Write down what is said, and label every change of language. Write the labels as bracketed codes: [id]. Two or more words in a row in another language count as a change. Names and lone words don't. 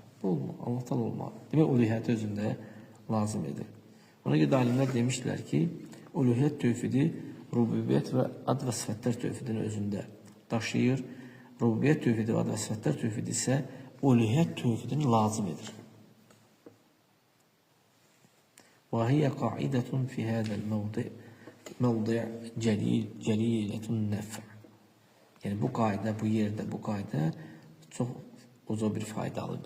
[az] Bu olmalı, Allah Teala olmalı. Demək, uluhiyyəti özündə lazım edir. Ona görə alimlər demişdilər ki, uluhiyyət tövhidi rububiyyət və ad və sifətlər tövhidini özündə daşıyır. Rububiyyət tövhidi və ad və sifətlər tövhidi isə uluhiyyət tövhidini lazım edir. [ar] وهي قاعدة في هذا الموضع جليلة النفع. [az] Yani bu qaida, bu yerdə bu qaida çox uca bir faydalıdır.